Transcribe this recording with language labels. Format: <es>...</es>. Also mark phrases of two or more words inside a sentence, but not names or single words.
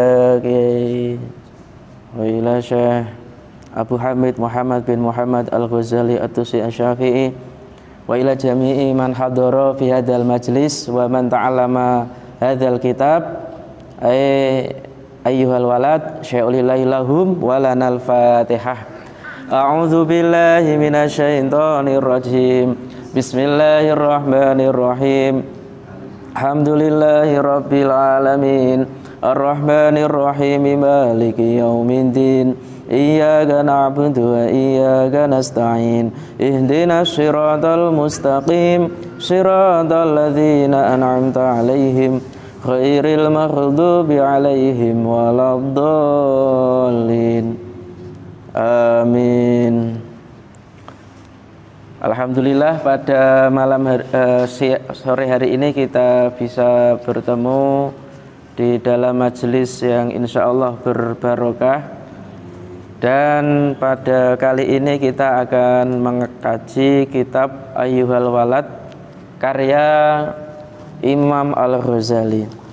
<ar>إلى الشيخ أبي حامد محمد بن محمد الغزالي الطوسي الشافعي وإلى جميع من حضر في هذا المجلس ومن تعلم هذا الكتاب أيها الولد شيء لله لهم ولنا الفاتحة. أعوذ بالله من الشيطان الرجيم. بسم الله الرحمن الرحيم. الحمد لله رب العالمين. الرحمن الرحيم. مالك يوم الدين. إياك نعبد وإياك نستعين. اهدنا الصراط المستقيم. صراط الذين أنعمت عليهم غير المغضوب عليهم ولا الضالين. Amin.</ar> <id>Alhamdulillah pada sore hari ini kita bisa bertemu di dalam majelis yang</id> <ar>إن شاء الله</ar> <id>berbarokah. Dan pada kali ini kita akan mengkaji kitab Ayyuhal Walad karya Imam Al-Ghazali.</id>